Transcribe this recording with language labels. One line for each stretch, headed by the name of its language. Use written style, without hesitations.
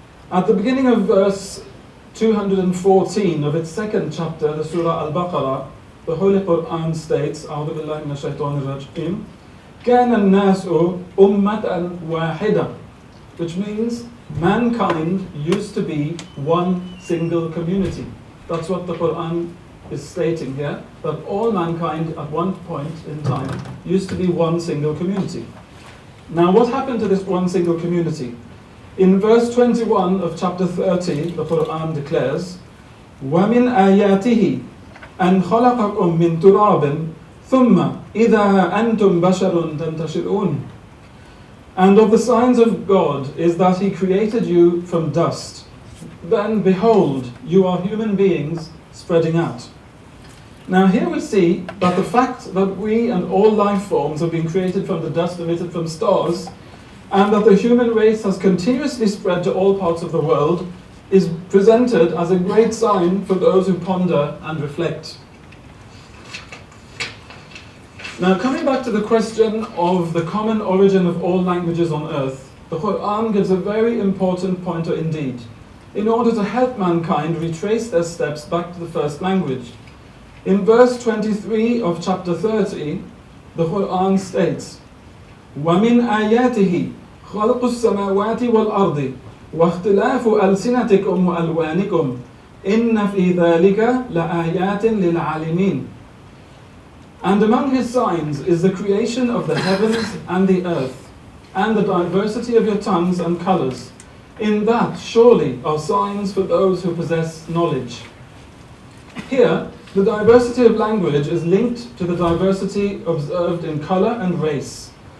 English: At the beginning of verse 214 of its second chapter, the Surah Al-Baqarah, the Holy Qur'an states,
Arabic: أعوذ بالله من الشيطان الرجيم, كان الناس أمة واحدة,
English: which means mankind used to be one single community. That's what the Qur'an is stating here, that all mankind at one point in time used to be one single community. Now what happened to this one single community? In verse 21 of chapter 30, the Qur'an declares,
Arabic: وَمِنْ آيَاتِهِ أَنْ خَلَقَكُم مِّن تُرَابٍ ثُمَّ إِذَا أَنْتُمْ بَشَرٌ تَنْتَشِرُونَ.
English: And of the signs of God is that He created you from dust. Then behold, you are human beings spreading out. Now here we see that the fact that we and all life forms have been created from the dust emitted from stars, and that the human race has continuously spread to all parts of the world, is presented as a great sign for those who ponder and reflect. Now coming back to the question of the common origin of all languages on earth, the Qur'an gives a very important pointer indeed, in order to help mankind retrace their steps back to the first language. In verse 23 of chapter 30, the Qur'an states,
Arabic: وَمِنْ آيَاتِهِ خَلْقُ السَّمَاوَاتِ وَالْأَرْضِ وَاخْتِلَافُ أَلْسِنَتِكُمْ وَأَلْوَانِكُمْ إِنَّ فِي ذَلِكَ لَآيَاتٍ لِلْعَالِمِينَ.
English: And among his signs is the creation of the heavens and the earth, and the diversity of your tongues and colors. In that surely are signs for those who possess knowledge. Here, the diversity of language is linked to the diversity observed in color and race.